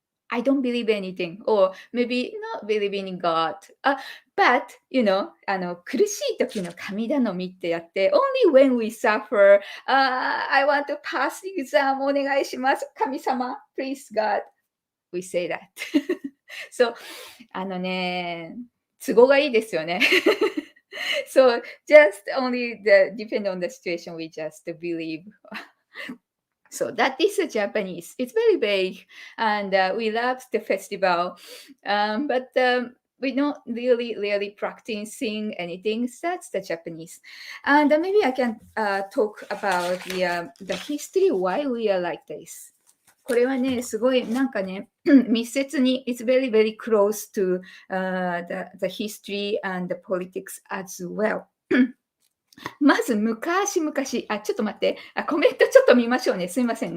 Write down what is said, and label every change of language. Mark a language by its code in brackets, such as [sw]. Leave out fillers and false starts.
[en] I don't believe anything, or maybe not believing in God. But, [ja] 苦しい時の神頼みってやって、 [en] only when we suffer, I want to pass exam [ja] お願いします。 [en] 神様、please God, we say that. [ja] そう、あのね、都合がいいですよね。 [en] So just only depend on the situation, we just believe. So that is a Japanese. It's very big, and we love the festival, but we not really practicing anything. That's the Japanese, and maybe I can talk about the history why we are like this. [ja] これはね、すごいなんかね、密接に、 [en] it's very, very close to the history and the politics as well. [ja] まず昔々、ちょっと待って、コメントちょっと見ましょうね。すいません。